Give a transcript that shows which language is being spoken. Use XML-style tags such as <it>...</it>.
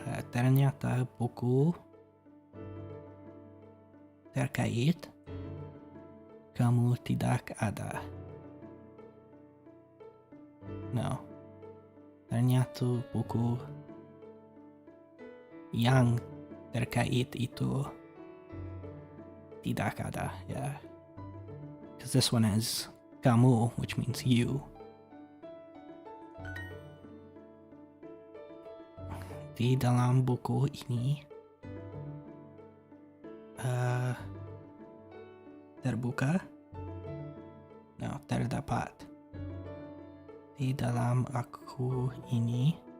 <id>Ternyata buku terkait kamu tidak ada. No. Ternyata buku yang terkait itu tidak ada.</id> <en>Yeah. Because this one has kamu, which means you.</en> <id>Di dalam buku ini terbuka? No, terdapat. Di dalam aku ini.</id>